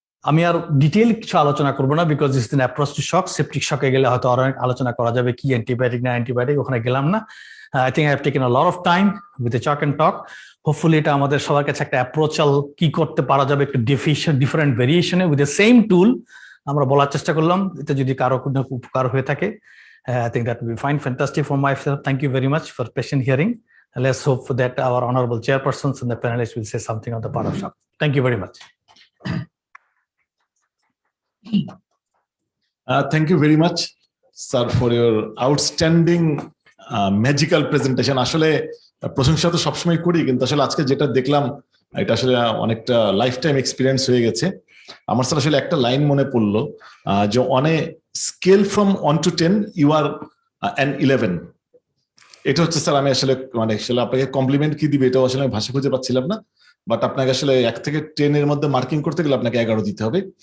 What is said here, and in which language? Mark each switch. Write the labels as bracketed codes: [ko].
[bn] আমি আর ডিটেইল কিছু আলোচনা করবো না, [en] Because this is an approach to shock. [bn] Septic শকে গেলে হয়তো আরো আলোচনা করা যাবে, কি অ্যান্টিবায়োটিক না অ্যান্টিবায়োটিক, ওখানে গেলাম না। [en] I think I have taken a lot of time with a chalk and talk. [bn] Hopefully এটা আমাদের সবার কাছে একটা অ্যাপ্রোচাল কি করতে পারা যাবে, একটু ডিফারেন্ট ভেরিয়েশনে উইথ দ্য সেম টুল আমরা বলার চেষ্টা করলাম। এতে যদি কারো কোনো উপকার হয়ে থাকে, [en] I think that will be fine. Fantastic for myself. Thank you very much for patient hearing. Let's hope that our honorable chairpersons and the panelists will say something on the part of shop. Thank you very much. Thank you very much, sir, for your outstanding magical presentation. [bn] আসলে প্রশংসা তো সবসময় করি, কিন্তু আসলে আজকে যেটা দেখলাম এটা আসলে অনেকটা লাইফ টাইম এক্সপিরিয়েন্স হয়ে গেছে। আমার স্যার আসলে একটা লাইন মনে পড়লো, যে [en] On a scale from 1 to 10 you are an 11। [bn] এটা হচ্ছে স্যার, আমি আসলে মানে আসলে আপনাকে কমপ্লিমেন্ট কি দিবে এটাও আসলে আমি ভাষা খুঁজে পাচ্ছিলাম না, বাট আপনাকে আসলে 1 থেকে 10 এর মধ্যে মার্কিং করতে গেলে আপনাকে 11 দিতে হবে।